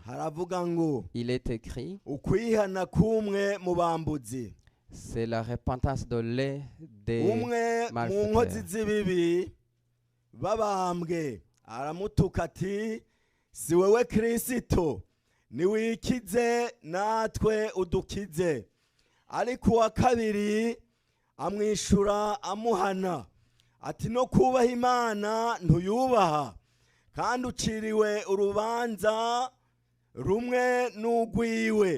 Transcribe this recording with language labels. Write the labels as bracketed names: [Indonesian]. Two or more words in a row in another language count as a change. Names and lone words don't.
[French] Il est écrit, c'est la repentance de l'un des malfaiteurs. [Rundi] Niwikize natwe udukize. Ariko uwa kabiri amwishura amuhana ati no kubaha Imana ntuyubaha kandi uciriwe urubanza rumwe n'ugwiwe.